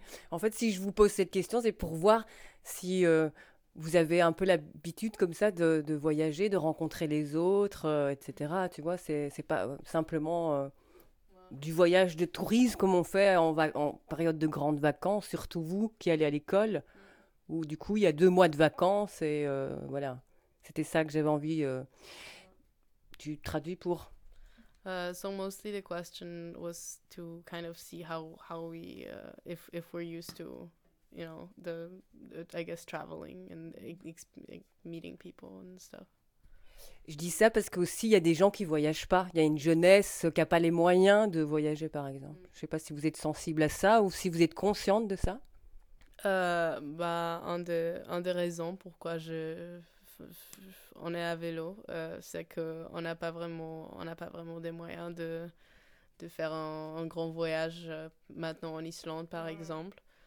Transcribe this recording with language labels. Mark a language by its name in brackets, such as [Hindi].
[French] En fait, si je vous pose cette question, c'est pour voir si vous avez un peu l'habitude comme ça de voyager, de rencontrer les autres, etc. Tu vois, c'est pas simplement du voyage de tourisme comme on fait en période de grandes vacances, surtout vous qui allez à l'école, où du coup, il y a 2 mois de vacances et voilà. C'était ça que j'avais envie. Tu traduis pour. [English] So mostly the question was to kind of see how we if we're used to, you know, the I guess traveling and meeting people and stuff. [French] Je dis ça parce que aussi il y a des gens qui voyagent pas. Il y a une jeunesse qui a pas les moyens de voyager, par exemple. Je sais pas si vous êtes sensible à ça ou si vous êtes consciente de ça. Un des raisons pourquoi je on est à vélo, c'est que on n'a pas vraiment des moyens de faire un grand voyage maintenant en Islande, par exemple.